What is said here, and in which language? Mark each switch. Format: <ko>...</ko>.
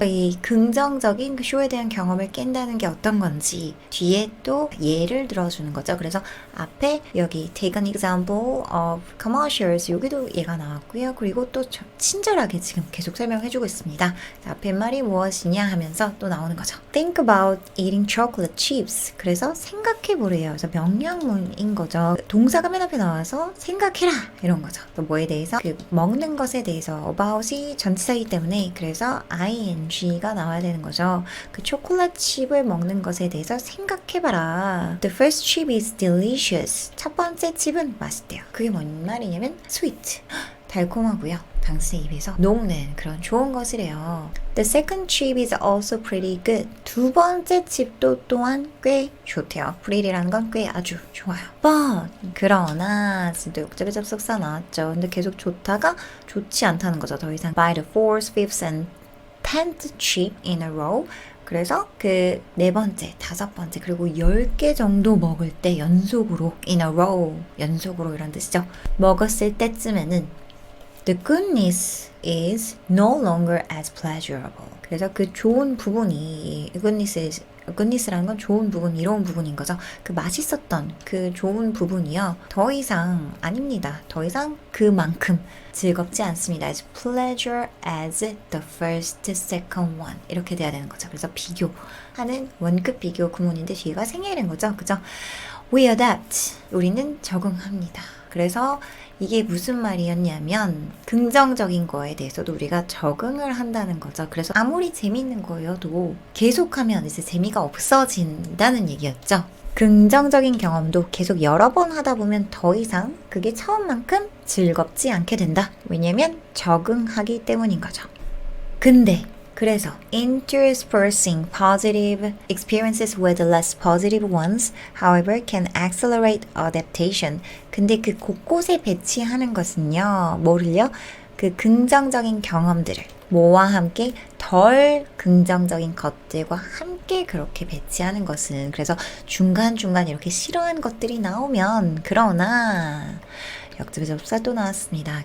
<ko>이 긍정적인 그 쇼에 대한 경험을 깬다는 게 어떤 건지 뒤에 또 예를 들어주는 거죠. 그래서 앞에 여기</ko> <en>take an example of commercials</en> <ko>여기도 예가 나왔고요. 그리고 또 친절하게 지금 계속 설명해주고 있습니다. 앞에 말이 무엇이냐 하면서 또 나오는 거죠.</ko> <en>Think about eating chocolate chips.</en> <ko>그래서 생각해보래요. 그래서 명령문인 거죠. 동사가 맨 앞에 나와서 생각해라 이런 거죠. 또 뭐에 대해서 그 먹는 것에 대해서 about이 전치사이기 때문에 그래서 ing가 나와야 되는 거죠. 그 초콜릿 칩을 먹는 것에 대해서 생각해봐라.</ko> <en>The first chip is delicious.</en> <ko>첫 번째 칩은 맛있대요. 그게 뭔 말이냐면 sweet. 달콤하고요. 당신의 입에서 녹는 그런 좋은 것이래요.</ko> <en>The second chip is also pretty good.</en> <ko>두 번째 칩도 또한 꽤 좋대요. pretty라는 건 꽤 아주 좋아요.</ko> <en>But</en> <ko>그러나 지금 역접의 접속사 나왔죠. 근데 계속 좋다가 좋지 않다는 거죠. 더 이상</ko> <en>by the fourth, fifth and 10th chip in a row.</en> <ko>그래서 그 네 번째, 다섯 번째 그리고 10개 정도 먹을 때 연속으로</ko> <en>in a row</en> <ko>연속으로 이런 뜻이죠. 먹었을 때쯤에는</ko> <en>The goodness is no longer as pleasurable.</en> <ko>그래서 그 좋은 부분이 goodness라는 건 좋은 부분, 이로운 부분인 거죠. 그 맛있었던 그 좋은 부분이요. 더 이상 아닙니다. 더 이상 그만큼 즐겁지 않습니다.</ko> <en>As pleasure as the first, second one.</en> <ko>이렇게 돼야 되는 거죠. 그래서 비교하는 원급 비교 구문인데 뒤가 생략된 거죠. 그죠?</ko> <en>We adapt.</en> <ko>우리는 적응합니다. 그래서 이게 무슨 말이었냐면 긍정적인 거에 대해서도 우리가 적응을 한다는 거죠. 그래서 아무리 재밌는 거여도 계속하면 이제 재미가 없어진다는 얘기였죠. 긍정적인 경험도 계속 여러 번 하다 보면 더 이상 그게 처음만큼 즐겁지 않게 된다. 왜냐면 적응하기 때문인 거죠. 근데 그래서</ko> <en>interspersing positive experiences with less positive ones, however, can accelerate adaptation.</en> <ko>근데 그 곳곳에 배치하는 것은요, 뭐를요? 그 긍정적인 경험들을 뭐와 함께 덜 긍정적인 것들과 함께 그렇게 배치하는 것은 그래서 중간중간 이렇게 싫어하는 것들이 나오면 그러나 역집의 접사 또 나왔습니다.</ko>